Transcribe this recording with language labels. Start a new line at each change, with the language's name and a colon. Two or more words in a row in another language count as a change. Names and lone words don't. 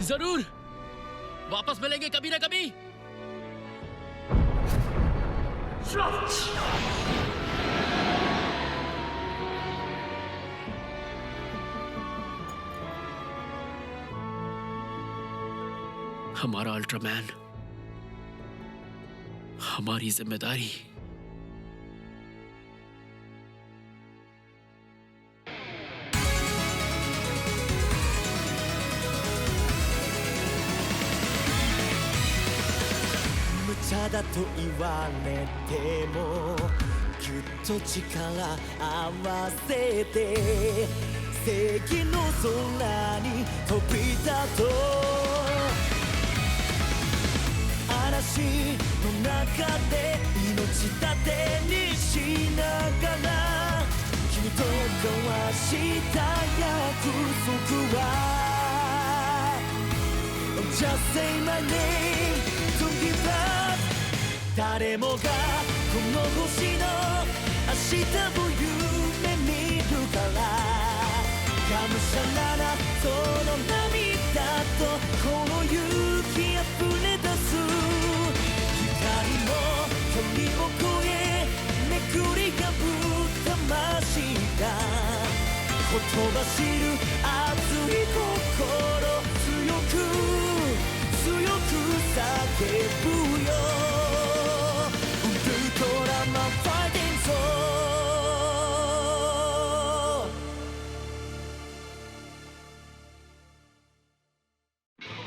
Hindi: जरूर, वापस मिलेंगे कभी ना कभी। हमारा अल्ट्रामैन, हमारी जिम्मेदारी।
Japanese: 無茶だと言われてもぎゅっと力合わせて正義の空に飛び立とう。嵐の中で命盾にしながら君と交わした約束は
English: Just say my name, don't give up。
Japanese: 誰もがこの星の明日を夢見るからがむしゃらなその涙とこの勇気あふれ出す光も距離を越えめくり破った魂が言葉知る熱い心強く叫ぶよウルトラマンファイティングソー